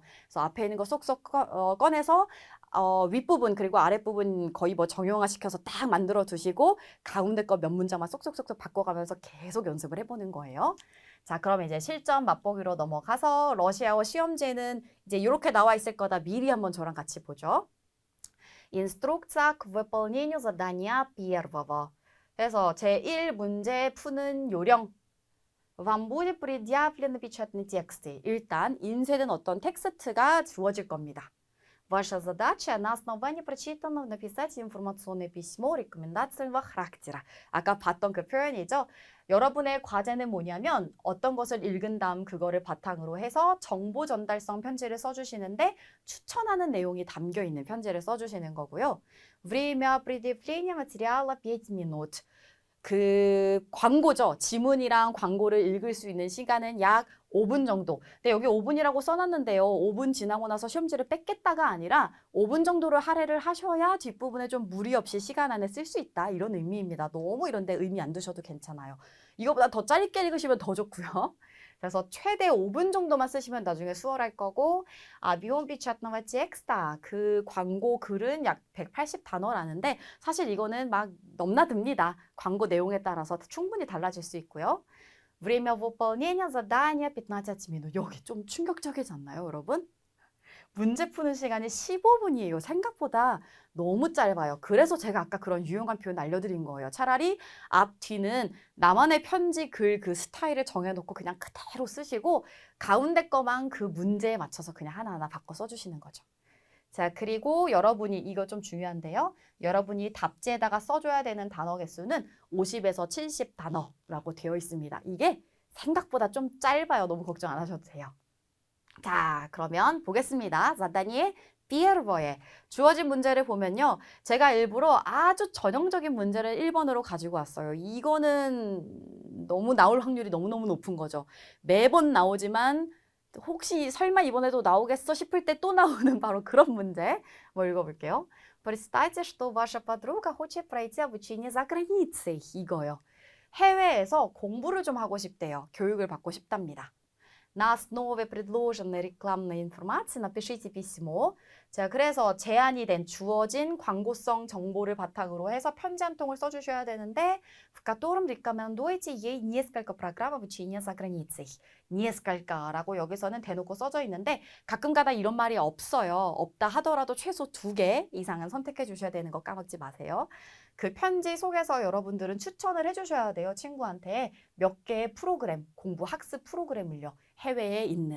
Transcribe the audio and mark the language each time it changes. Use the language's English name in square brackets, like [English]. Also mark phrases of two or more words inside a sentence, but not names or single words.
[Korean] 그래서 앞에 있는 거 쏙쏙 꺼내서 윗부분 그리고 아랫부분 거의 뭐 정형화시켜서 딱 만들어 두시고 가운데 거 몇 문장만 쏙쏙쏙쏙 바꿔가면서 계속 연습을 해보는 거예요. 자, 그럼 이제 실전 맛보기로 넘어가서 러시아어 시험지에는 이제 이렇게 나와 있을 거다. 미리 한번 저랑 같이 보죠. [Russian] Инструкция к выполнению задания первого. [Korean] 그래서 제1문제 푸는 요령. [Russian] Вам будет предъявлен печатный текст. [Korean] 일단 인쇄된 어떤 텍스트가 주어질 겁니다. [Russian] Ваша задача на основании прочитанного написать информационное письмо рекомендательного характера. [Korean] 아까 봤던 그 표현이죠. 여러분의 과제는 뭐냐면 어떤 것을 읽은 다음 그거를 바탕으로 해서 정보 전달성 편지를 써주시는데 추천하는 내용이 담겨 있는 편지를 써주시는 거고요. [Russian] Время предъявления материала 5 минут. [Korean] 그 광고죠. 지문이랑 광고를 읽을 수 있는 시간은 약 5분 정도. 근데 여기 5분이라고 써놨는데요. 5분 지나고 나서 시험지를 뺏겠다가 아니라 5분 정도를 할애를 하셔야 뒷부분에 좀 무리 없이 시간 안에 쓸 수 있다. 이런 의미입니다. 너무 이런데 의미 안 두셔도 괜찮아요. 이거보다 더 짧게 읽으시면 더 좋고요. 그래서 최대 5분 정도만 쓰시면 나중에 수월할 거고 [Russian] объем печатного текста [Korean] 그 광고 글은 약 180단어라는데 사실 이거는 막 넘나듭니다. 광고 내용에 따라서 충분히 달라질 수 있고요. [Russian] время выполнения задания 15 минут. [Korean] 여기 좀 충격적이지 않나요, 여러분? 문제 푸는 시간이 15분이에요. 생각보다 너무 짧아요. 그래서 제가 아까 그런 유용한 표현 알려드린 거예요. 차라리 앞, 뒤는 나만의 편지 글 그 스타일을 정해놓고 그냥 그대로 쓰시고 가운데 거만 그 문제에 맞춰서 그냥 하나하나 바꿔 써주시는 거죠. 자, 그리고 여러분이 이거 좀 중요한데요. 여러분이 답지에다가 써줘야 되는 단어 개수는 50에서 70단어라고 되어 있습니다. 이게 생각보다 좀 짧아요. 너무 걱정 안 하셔도 돼요. 자, 그러면 보겠습니다. [Russian] задание первое. [Korean] 주어진 문제를 보면요. 제가 일부러 아주 전형적인 문제를 1번으로 가지고 왔어요. 이거는 너무 나올 확률이 너무너무 높은 거죠. 매번 나오지만 혹시 설마 이번에도 나오겠어 싶을 때 또 나오는 바로 그런 문제. 뭐 읽어볼게요. [Russian] Представьте, что ваша подруга хочет пройти обучение за границей. [Korean] 이거요. 해외에서 공부를 좀 하고 싶대요. 교육을 받고 싶답니다. [Russian] На основе предложенной рекламной информации напишите письмо. [Korean] 자, 그래서 제안이 된 주어진 광고성 정보를 바탕으로 해서 편지 한 통을 써주셔야 되는데 [Russian] в котором рекомендуете ей несколько программ обучения за границей. [Korean] nескольк라고 여기서는 대놓고 써져 있는데 가끔가다 이런 말이 없어요. 없다 하더라도 최소 2개 이상은 선택해 주셔야 되는 거 까먹지 마세요. 그 편지 속에서 여러분들은 추천을 해주셔야 돼요. 친구한테 몇 개의 프로그램, 공부 학습 프로그램을요. 해외에 있는.